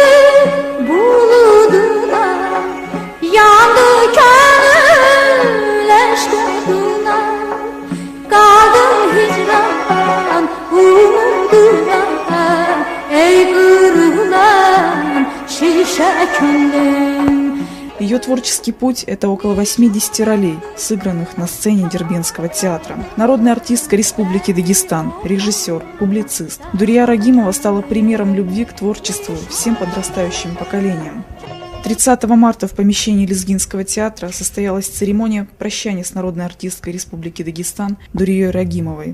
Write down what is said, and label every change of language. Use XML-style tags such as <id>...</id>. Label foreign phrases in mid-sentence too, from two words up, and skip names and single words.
<az>buluduna, yandı gönül eşkuduna, kaldı hicran umuduna, ey kırılan şişe könlüm.</az> <ru>Ее творческий путь – это около 80 ролей, сыгранных на сцене Дербентского театра. Народная артистка Республики Дагестан, режиссер, публицист. Дурия Рагимова стала примером любви к творчеству всем подрастающим поколениям. 30 марта в помещении Лезгинского театра состоялась церемония прощания с народной артисткой Республики Дагестан Дурией Рагимовой.</ru>